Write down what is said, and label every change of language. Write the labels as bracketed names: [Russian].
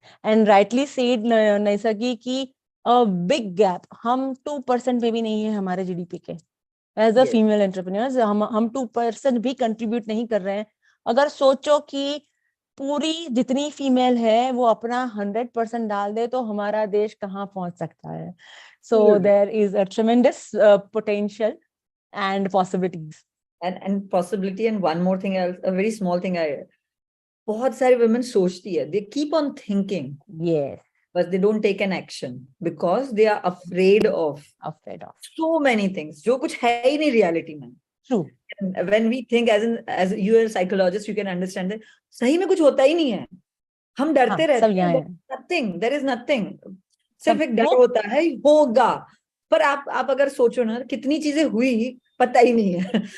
[English] and rightly said [Hindi] नैसर्गी की [English] big gap, [Hindi] हम 2% में भी नहीं है हमारे जीडीपी के [English] as a female entrepreneurs, [Hindi] हम 2% भी कंट्रीब्यूट नहीं कर रहे हैं। अगर सोचो कि पूरी जितनी फीमेल है वो अपना 100% डाल दे तो हमारा देश कहाँ पहुंच सकता है। [English] So there is a tremendous potential and possibilities. And possibility, and one more thing else, a very small thing [Hindi] बहुत सारी women सोचती है, [English] they keep on thinking, yes, but they don't take an action because they are afraid of so many things [Hindi] जो कुछ है ही नहीं reality में। [English] True. And when we think as you are a psychologist, you can understand that [Hindi] सही में कुछ होता ही नहीं है, हम डरते रहते हैं, [English] there is nothing, [Hindi] सिर्फ एक डर होता है होगा। पर आप अगर सोचो ना कितनी चीजें हुई पता ही नहीं है।